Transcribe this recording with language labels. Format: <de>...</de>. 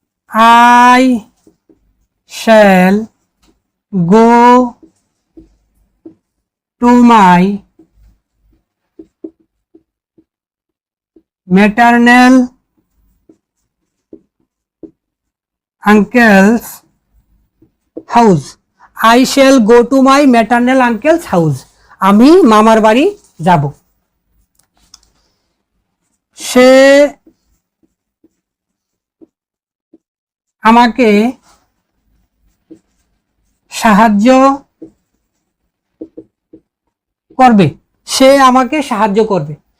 <en>I shall go to my maternal uncle's house. I shall go to my maternal uncle's house.</en> <bn>আমি মামার বাড়ি যাব। সে আমাকে সাহায্য করবে, সে আমাকে সাহায্য করবে।</bn>